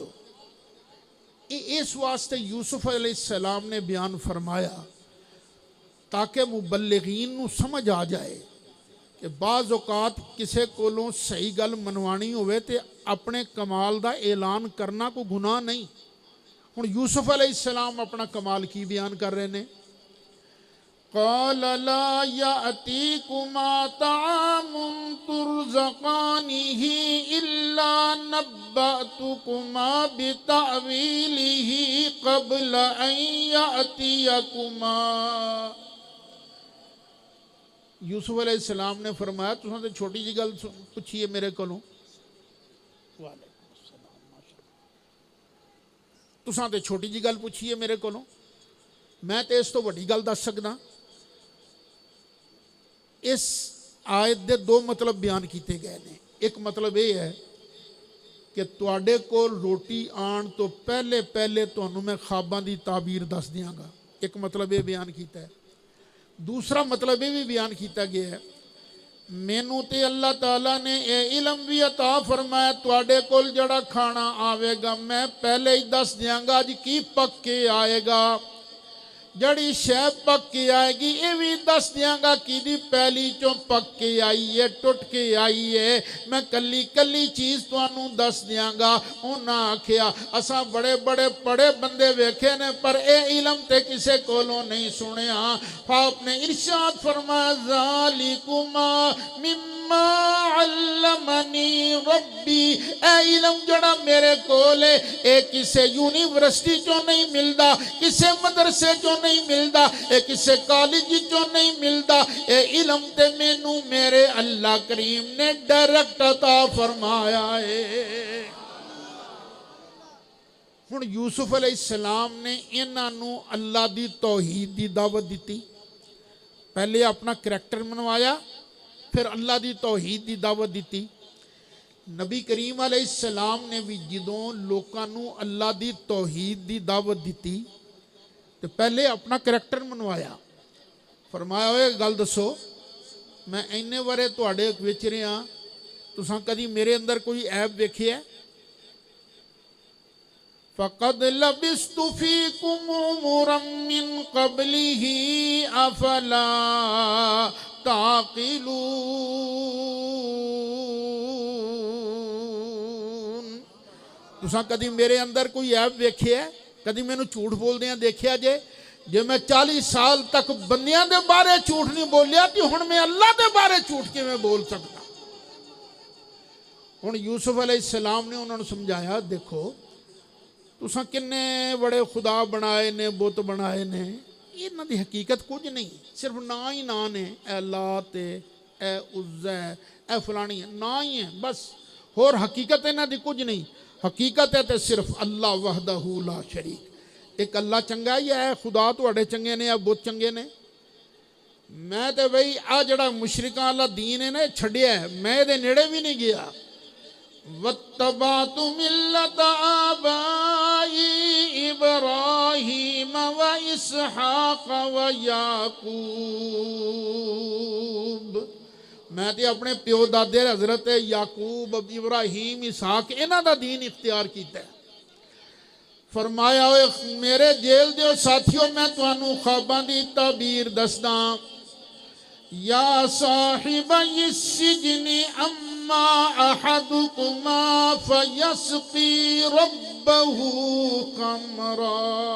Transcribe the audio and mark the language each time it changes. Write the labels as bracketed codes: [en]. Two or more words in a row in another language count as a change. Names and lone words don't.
[pa] اس واسطے یوسف علیہ السلام نے بیان فرمایا تاکہ مبلغین نو سمجھ آ جائے کہ بعض اوقات کسے کولوں صحیح گل منوانی ہوئے تے اپنے کمال دا اعلان کرنا کو گناہ نہیں۔ ہن یوسف علیہ السلام اپنا کمال کی بیان کر رہے نے، [ar] قال لا یأتیکما طعام ترزقانہ الا نبأتکما بتأویلہ قبل ان یأتیکما۔ [pa] یوسف علیہ السلام نے فرمایا تساں تے چھوٹی جی گل پوچھیے میرے کولوں، [ar] وعلیکم السلام، [pa] تساں تے چھوٹی جی گل پوچھیے میرے کولوں، میں تے اس تو بڑی گل دس سکدا۔ اس آیت دے 2 مطلب بیان کیتے گئے نے۔ ایک مطلب یہ ہے کہ تواڈے کول روٹی آن تو پہلے تانوں میں خواباں دی تعبیر دس دیاں گا، ایک مطلب یہ بیان کیتا ہے۔ دوسرا مطلب یہ بھی بیان کیتا گیا ہے مینوں تے اللہ تعالیٰ نے اے علم بھی عطا فرمایا تواڈے کول جڑا کھانا آوے گا میں پہلے ہی دس دیاں گا جی کی پک کے آئے گا، جڑی شے پک کے آئے گی یہ بھی دس دیاں گا کی دی پہلی چوں پک کے آئی ہے، ٹوٹ کے آئی ہے، میں کلی چیز تانوں دس دیاں گا۔ انہاں آکھیا اساں بڑے پڑھے بندے ویکھے نے پر اے علم تے کسے کولوں نہیں سنیا۔ آپ نے ارشاد فرمایا [ar] ذالکما مما علمنی ربی، [pa] اے علم جڑا میرے کول ہے اے کسے یونیورسٹی چوں نہیں ملدا، کسے مدرسے چوں نہیں ملدا، اے کسے کالج چوں نہیں ملدا، اے علم تے مینوں میرے اللہ کریم نے ڈائریکٹ عطا فرمایا ہے۔ ہن یوسف علیہ السلام نے انہاں نوں اللہ دی توحید دی دعوت دیتی، پہلے اپنا کریکٹر منوایا، پھر اللہ دی توحید دی دعوت دیتی۔ نبی کریم علیہ السلام نے بھی جدوں لوکاں نوں اللہ دی توحید دی دعوت دیتی تو پہلے اپنا کریکٹر منوایا، فرمایا ہوئے گل دسو میں اینے ورے تواڈے وچ رہا، تساں کدی میرے اندر کوئی عیب ویکھیا ہے؟ [ar] فَقَدْ لَبِثْتُ فِيكُمْ عُمُرًا مِّن قَبْلِهِ أَفَلَا تَعْقِلُونَ۔ [pa] تساں کدی میرے اندر کوئی عیب ویکھیا ہے؟ کدی مینوں جھوٹ بولدیاں دیکھیا جے میں 40 سال تک بندیاں دے بارے جھوٹ نہیں بولیا تو ہن میں اللہ دے بارے جھوٹ کیویں بول سکتا؟ ہن یوسف علیہ السلام نے انہوں نے سمجھایا، دیکھو تساں کنے بڑے خدا بنائے نے، بت بنائے نے، انہاں دی حقیقت کچھ نہیں، صرف نا ہی نا نے، اے لات ہے، اے عزا ہے، اے فلانی ہے، نا ہی ہے بس، اور حقیقت انہاں دی کچھ نہیں۔ حقیقت ہے تے صرف اللہ [ar] وحدہ لا شریک، [pa] ایک اللہ چنگا ہی ہے، خدا تواڈے چنگے نے، بت چنگے نے۔ میں تے بھئی آ جڑا مشرکاں والا دین ہے نا چھڈیا ہے، میں دے نیڑے بھی نہیں گیا۔ [ar] وَاتَّبَعْتُ مِلَّةَ آبَائِي إِبْرَاهِيمَ وَإِسْحَاقَ وَيَعْقُوبَ، [pa] میں تے اپنے پیو دادے حضرت یعقوب، ابراہیم، اسحاق انہاں دا دین اختیار کیتا ہے۔ فرمایا ہوئے میرے جیل دیو ساتھیوں میں توانوں خواباں دی تعبیر دسداں، [ar] یا صاحبی السجن اما احدکما فیسقی ربہ خمرا۔